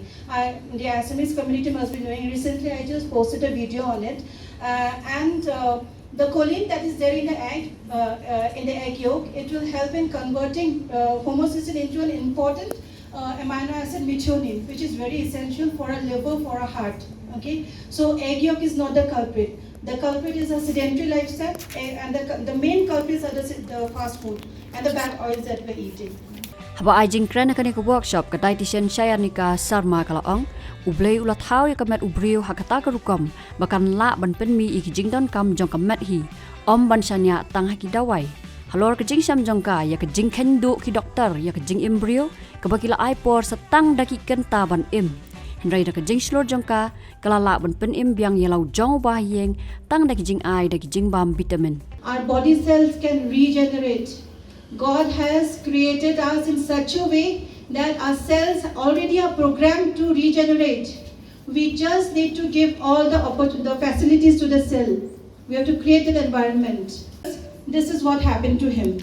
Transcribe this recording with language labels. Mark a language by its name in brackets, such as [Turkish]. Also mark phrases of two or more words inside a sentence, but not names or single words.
[English] The Assamese community must be knowing. Recently, I just posted a video on it, the choline that is there in the egg yolk, it will help in converting homocysteine into an important amino acid methionine, which is very essential for our liver, for our heart. Okay, so egg yolk is not the culprit. The culprit is a sedentary lifestyle, and the main culprits are the fast food and the bad oils that we're eating. [Khasi] Haba ajing kren kani ka workshop ka dietitian Chayanika Sarma kalaong ublei ulat hau ya kamet ubriu hakata ka rukom bakan la ban penmi iki jingdon kam jong kamet hi om ban shanya tang haki dawai halor ka jing sam jong ka ya ka jing khendu ki doktor ya ka jing embryo ka bakila ai por satang daki kenta ban im Hendrai da ka jing slor jong ka kalala ban pen im biang yelau jong bah yeng tang da ki jing ai da ki jing bam vitamin [English] Our body cells can regenerate. God has created us in such a way that our cells already are programmed to regenerate. We just need to give all the facilities to the cell. We have to create an environment. This is what happened to him.